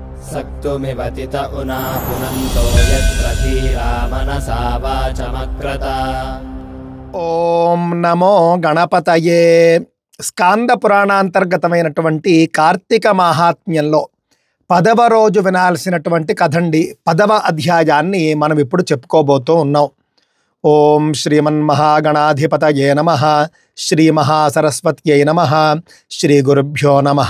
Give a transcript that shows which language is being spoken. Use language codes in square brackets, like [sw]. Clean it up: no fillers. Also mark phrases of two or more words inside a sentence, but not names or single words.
[sa] सक्तुमिवतित उना पुनन्तो यत्र धीरा मनसा वाचमक्रत। ఓం నమో గణపతయే. [te] స్కాంద పురాణాంతర్గతమైనటువంటి కార్తీక మాహాత్మ్యంలో 10వ రోజు వినాల్సినటువంటి కథండి. 10వ అధ్యాయాన్ని మనం ఇప్పుడు చెప్పుకోబోతూ ఉన్నాం. [sa] ఓం శ్రీమన్మహాగణాధిపతయే నమః. శ్రీ మహాసరస్వత్యై నమః. శ్రీ గురుభ్యో నమః.